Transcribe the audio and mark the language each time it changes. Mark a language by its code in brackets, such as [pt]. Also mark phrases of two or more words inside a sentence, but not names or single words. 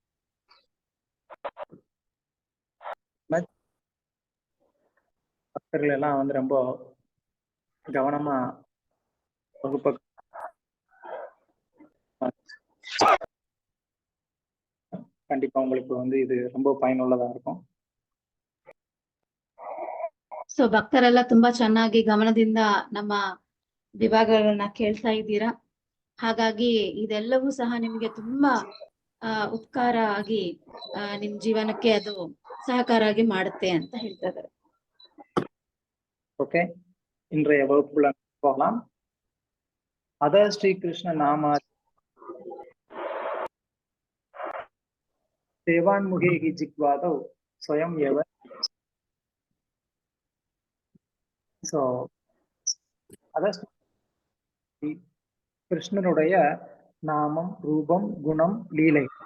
[ta] பக்தர்கள் எல்லாம் ரொம்ப கவனமா வகுப்ப கண்டிப்பா உங்களுக்கு இது ரொம்ப பயனுள்ளதா இருக்கும். [kn] ಸೊ ಭಕ್ತರೆಲ್ಲ ತುಂಬಾ ಚೆನ್ನಾಗಿ ಗಮನದಿಂದ ನಮ್ಮ ವಿಭಾಗಗಳನ್ನ ಕೇಳ್ತಾ ಇದ್ದೀರಾ. ಹಾಗಾಗಿ ಇದೆಲ್ಲವೂ ಸಹ ನಿಮ್ಗೆ ತುಂಬಾ ಉಪಕಾರ ಆಗಿ ನಿಮ್ ಜೀವನಕ್ಕೆ ಅದು ಸಹಕಾರ ಆಗಿ ಮಾಡುತ್ತೆ ಅಂತ ಹೇಳ್ತಾ ಇದ್ದಾರೆ. [ta] ஓகே, இன்றைய வகுப்புக்குள்ள போகலாம். [sa] अत श्री कृष्ण नाम सेवोन्मुखे हि जिह्वादौ स्वयम् एव. [ta] சோ அத கிருஷ்ணனுடைய நாமம், ரூபம், குணம், லீலை.